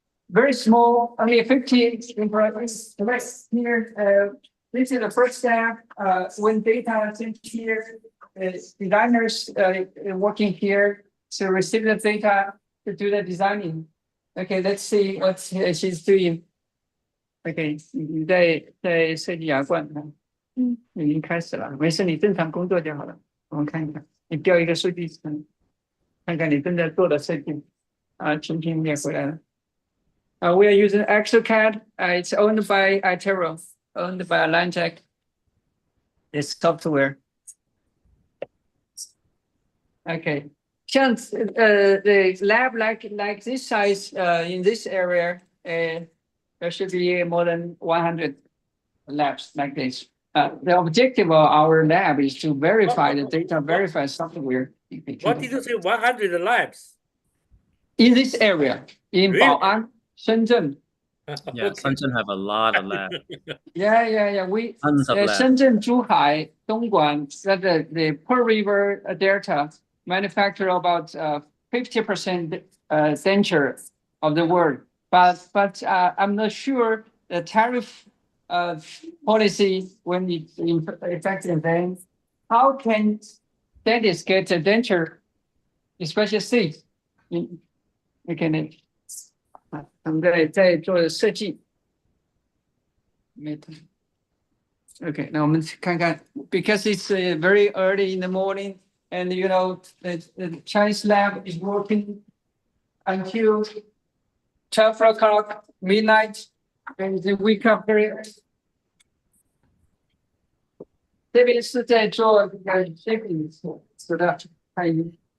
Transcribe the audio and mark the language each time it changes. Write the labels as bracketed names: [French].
[English] very small, only 50 employees. Right here, this is the first step. When data sent here, designers working here to receive the data to do the designing. Okay, let's see what she's doing. [Chinese] OK， 你在设计牙冠呢？已经开始了，没事，你正常工作就好了。我们看一看，你调一个数据层，看看你正在做的设计。群屏也回来了。 [English] We are using ExoCAD. It's owned by iTero, owned by Atlantic. It's software. Okay. 像the lab like this size in this area, there should be more than 100 labs like this. The objective of our lab is to verify the data, verify software. What did you say? 100 labs in this area in really? Bao'an, Shenzhen. Yeah, Okay. Shenzhen have a lot of labs. Yeah. We Tons of labs. Shenzhen, Zhuhai, Dongguan, the Pearl River Delta manufacture about 50% denture of the world. But I'm not sure the tariff policy when it's effective then. How can dentists get a denture, especially teeth? [Chinese] Okay, 我们在做设计。 [English] Okay, [Chinese] 那我们看看 [English] because it's very early in the morning, and you know the Chinese lab is working until 12 o'clock midnight, and they wake up very early. [Chinese] 这边是在做这个 shaping 是的，看一下。